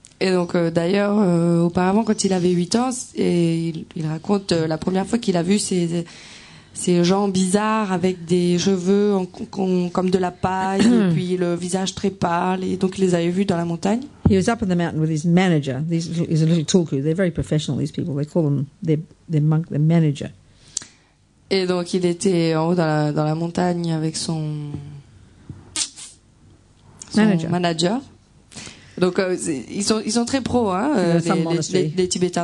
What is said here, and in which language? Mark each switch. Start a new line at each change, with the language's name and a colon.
French: Et donc d'ailleurs, auparavant, quand il avait 8 ans, il raconte la première fois qu'il a vu ces gens bizarres avec des cheveux comme de la paille et puis le visage très pâle, et donc il les avait vus dans la montagne.
English: He was up in the mountain with his manager. He's a little tulku. They're very professional, these people. They call them their manager.
French: Et donc il était en haut dans la montagne avec son manager. Donc ils sont très pros, les Tibétains.